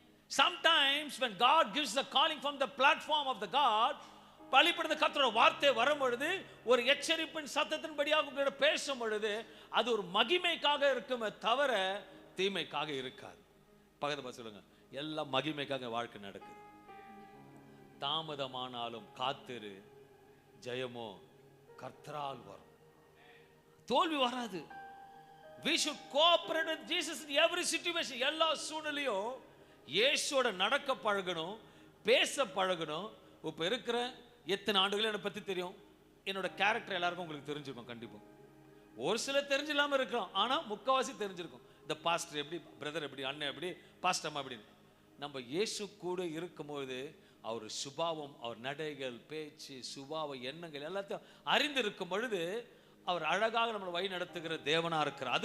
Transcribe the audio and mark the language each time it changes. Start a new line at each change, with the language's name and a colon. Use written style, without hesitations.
English: Sometimes when God gives the calling from the platform of the God,
Tamil: பலிபீடத்துல கர்த்தரோட வார்த்தை வரும் பொழுது ஒரு எச்சரிப்பின் சத்தத்தின்படியாக உங்களோட பேசும் பொழுது அது ஒரு மகிமைக்காக இருக்குமே தவிர தீமைக்காக இருக்காது. பக்கத்துல சொல்லுங்க, எல்லாம் மகிமைக்காக வாழ்க்கை நடக்குது. தாமதமானாலும் காத்திரு, ஜெயமோ கர்த்தரால் வரும், தோல்வி வராது.
English: We should cooperate with Jesus in every situation.
Tamil: எல்லா சூழ்நிலையும் இயேசுவோட நடக்க பழகணும், பேச பழகணும். இப்போ இருக்கிற எத்தனை ஆண்டுகள் என்னை பற்றி தெரியும், என்னோட கேரக்டர் எல்லாருக்கும் உங்களுக்கு தெரிஞ்சிருக்கும். கண்டிப்பாக ஒரு சில தெரிஞ்சில்லாமல் இருக்கலாம், ஆனால் முக்கால்வாசி தெரிஞ்சிருக்கும். இந்த பாஸ்டர் எப்படி, பிரதர் எப்படி, அண்ணன் எப்படி, பாஸ்டர் அம்மா எப்படின்னு. நம்ம இயேசு கூட இருக்கும்போது அவர் சுபாவம், அவர் நடைகள், பேச்சு, சுபாவ எண்ணங்கள் எல்லாத்தையும் அறிந்திருக்கும் பொழுது அவர் அழகாக நம்மளை வழி நடத்துகிற தேவனா இருக்கிறார்.